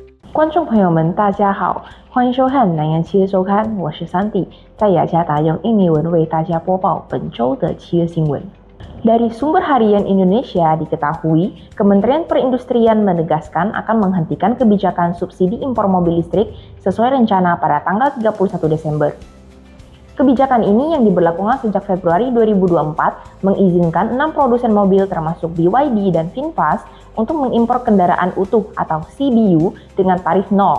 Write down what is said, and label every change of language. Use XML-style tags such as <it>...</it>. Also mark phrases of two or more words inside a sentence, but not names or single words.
<zh>观众朋友们，大家好，欢迎收看南洋企业周刊，我是Santi，在雅加达用印尼文为大家播报本周的企业新闻。</zh> <id>Dari Sumber Harian Indonesia diketahui, Kementerian Perindustrian menegaskan akan menghentikan kebijakan subsidi impor mobil listrik sesuai rencana pada tanggal 31 Desember. Kebijakan ini yang diberlakukan sejak Februari 2024 mengizinkan 6 produsen mobil termasuk BYD dan VinFast untuk mengimpor kendaraan utuh atau CBU dengan tarif nol.</id>